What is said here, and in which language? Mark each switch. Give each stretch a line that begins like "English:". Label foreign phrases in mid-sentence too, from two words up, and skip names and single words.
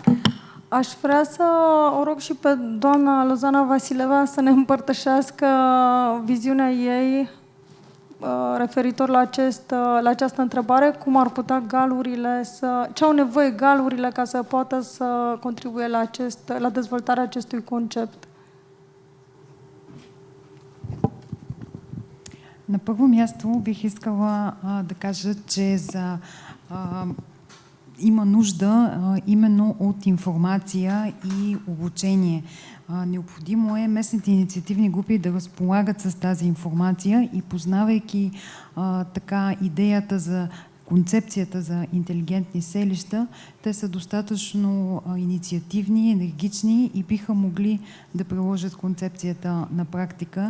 Romanian: Aș vrea să o rog și pe doamna Lozana Vasileva să ne împărtășească viziunea ei referitor la această întrebare, cum ar putea galurile ce au nevoie galurile ca să poată să contribuie la dezvoltarea acestui concept.
Bulgarian: На първо място бих искала да кажа, че има нужда именно от информация и обучение. Необходимо е местните инициативни групи да разполагат с тази информация и познавайки така идеята за концепцията за интелигентни селища, те са достатъчно инициативни, енергични и биха могли да приложат концепцията на практика.